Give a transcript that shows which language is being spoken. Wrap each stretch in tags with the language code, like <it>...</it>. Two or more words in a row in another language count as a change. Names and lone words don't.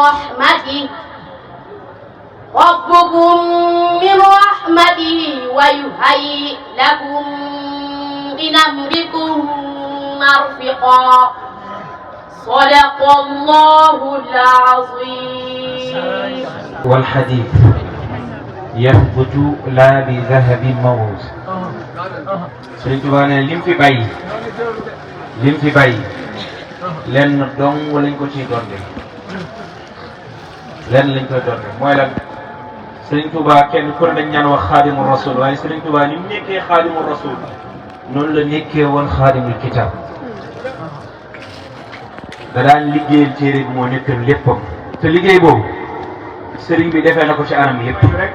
<ar>رحمته ويهيئ لكم من أمركم مرفقا صدق الله العظيم. والحديث يثبت لا بذهب موروث.</ar> <wo>Sëriñ Tuubaa ne lim fi bàyyi lenn dong lañ ko ciy donte lenn lañ koy donte mooy lan Sëriñ Tuubaa kenn ku ne dañ ñaan wax</wo> <ar>خادم الرسول</ar> <wo>waaye Sëriñ Tuubaa ni mu nekkee</wo> <ar>خادم الرسول</ar> <wo>noonu la nekkee woon</wo> <ar>خادم الكتاب</ar> <wo>da daan liggéeyal téere bi moo nekkoon léppam te liggéey boobu sëriñ bi defee na ko ci anam yëpp rek.</wo>